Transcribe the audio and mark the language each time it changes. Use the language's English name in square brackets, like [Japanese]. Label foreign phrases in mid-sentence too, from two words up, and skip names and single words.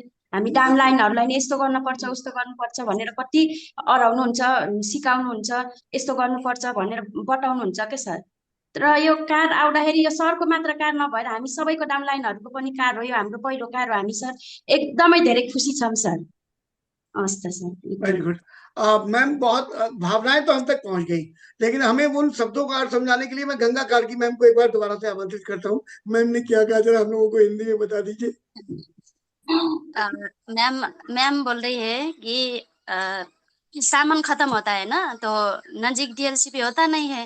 [Nepali] हामी डाउन लाइनहरूलाई नि यस्तो गर्नुपर्छ उस्तो गर्नुपर्छ भनेर कति अराउनुहुन्छ, सिकाउनुहुन्छ, यस्तो गर्नुपर्छ भनेर बताउनुहुन्छ क्या सर। र यो कार आउँदाखेरि यो सरको मात्र कार नभएर हामी सबैको डाउन लाइनहरूको पनि कार हो, यो हाम्रो पहिलो कार हो। हामी सर एकदमै धेरै खुसी छौँ सर। हस् त सर। [English] very good. [Hindi] मैम बहुत भावनाएं तो हम तक पहुंच गई, लेकिन हमें उन शब्दों का अर्थ समझाने के लिए मैं गंगा कार्की मैम को एक बार दोबारा से आमंत्रित करता हूँ। मैम ने क्या कहा जरा हम लोगों को हिंदी में बता दीजिए। मैम मैम बोल रही है कि सामान खत्म होता है ना तो नजीक डीएलसीपी होता नहीं है।